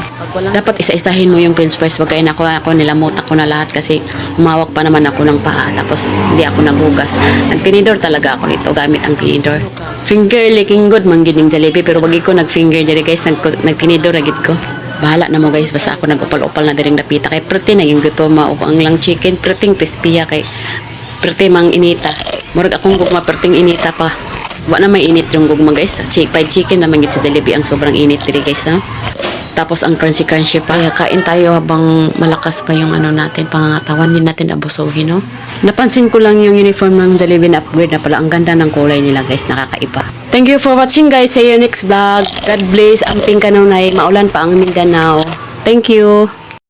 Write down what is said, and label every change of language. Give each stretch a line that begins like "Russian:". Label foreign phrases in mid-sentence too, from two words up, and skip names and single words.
Filipino: Dapat isa-isahin mo yung french fries. Wag kayo ako nilamutak ko na lahat kasi humawak pa naman ako ng paa. Tapos hindi ako naghugas. Nagtinidor talaga ako nito gamit ang tinidor.
English: Finger licking good manggining Jollibee.
Filipino: Pero wag ko nag-finger dyan guys.
Cebuano: Nagtinidor agad ko. Bahala na mo guys. Basta ako nag-upal-upal na diring napita. Kay protein na yung gutom. Ang lang chicken. Protein crispy kay protein mang inita. Murag akong gugma perting inita pa.
Filipino: Wa na may init yung gugma guys.
Cebuano: Fried chicken naman gid sa Jollibee ang sobrang init diri guys na. Tapos ang crunchy pa.
Filipino: Kaya kain tayo habang malakas pa yung natin, pangangatawan din natin abusuhin, no. Napansin ko lang yung uniform ng Jollibee na upgrade na pala. Ang ganda ng kulay nila guys, nakakaiba.
English: Thank you for watching guys. See you next vlog. God bless.
Cebuano: Amping kanunay, maulan pa ang Mindanao.
English: Thank you.